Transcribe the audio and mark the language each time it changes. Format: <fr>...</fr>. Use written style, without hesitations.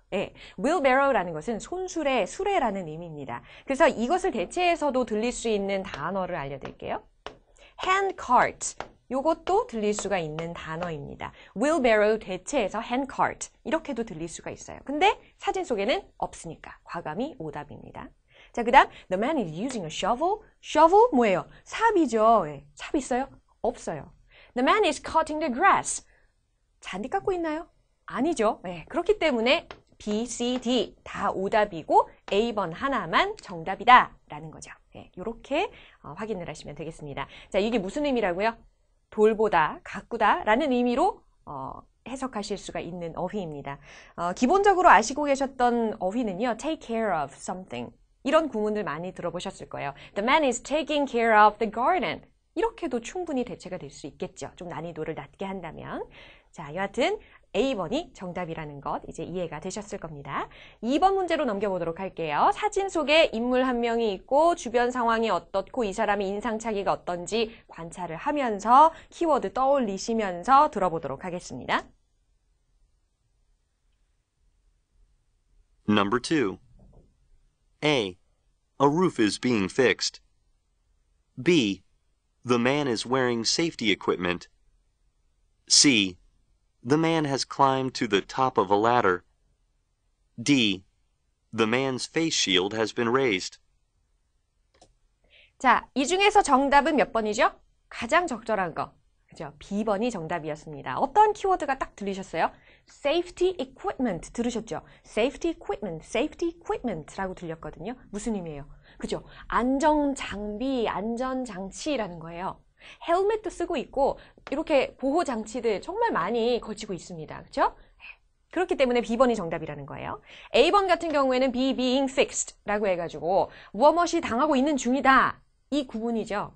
<ko>네, wheelbarrow라는 것은 손수레, 수레라는 의미입니다. 그래서 이것을 대체해서도 들릴 수 있는 단어를 알려드릴게요. handcart, 요것도 들릴 수가 있는 단어입니다. wheelbarrow 대체해서 handcart, 이렇게도 들릴 수가 있어요. 근데 사진 속에는 없으니까 과감히 오답입니다. 자, 그 다음</ko> <en>the man is using a shovel.</en> <ko>shovel 뭐예요? 삽이죠. 네, 삽 있어요? 없어요.</ko> <en>The man is cutting the grass.</en> <ko>잔디 깎고 있나요? 아니죠. 네, 그렇기 때문에 B, C, D 다 오답이고 A번 하나만 정답이다 라는 거죠. 네, 이렇게 확인을 하시면 되겠습니다. 자, 이게 무슨 의미라고요? 돌보다, 가꾸다 라는 의미로 해석하실 수가 있는 어휘입니다. 기본적으로 아시고 계셨던 어휘는요.</ko> <en>take care of something.</en> <ko>이런 구문들 많이 들어보셨을 거예요.</ko> <en>The man is taking care of the garden.</en> <ko>이렇게도 충분히 대체가 될 수 있겠죠. 좀 난이도를 낮게 한다면. 자, 여하튼 A번이 정답이라는 것 이제 이해가 되셨을 겁니다. 2번 문제로 넘겨보도록 할게요. 사진 속에 인물 한 명이 있고 주변 상황이 어떻고 이 사람의 인상착의가 어떤지 관찰을 하면서 키워드 떠올리시면서 들어보도록 하겠습니다.</ko> <en>Number 2. A. A roof is being fixed. B. The man is wearing safety equipment. C. The man has climbed to the top of a ladder. D. The man's face shield has been raised.</en> <ko>자, 이 중에서 정답은 몇 번이죠? 가장 적절한 거. 그죠? B번이 정답이었습니다. 어떤 키워드가 딱 들리셨어요? Safety equipment 들으셨죠? Safety equipment, safety equipment라고 들렸거든요. 무슨 의미예요? 그죠? 안전장비, 안전장치라는 거예요. 헬멧도 쓰고 있고 이렇게 보호장치들 정말 많이 걸치고 있습니다. 그렇죠? 그렇기 때문에 B번이 정답이라는 거예요. A번 같은 경우에는</ko> <en>be being fixed</en> <ko>라고 해가지고 무엇이 당하고 있는 중이다. 이 구문이죠.</ko>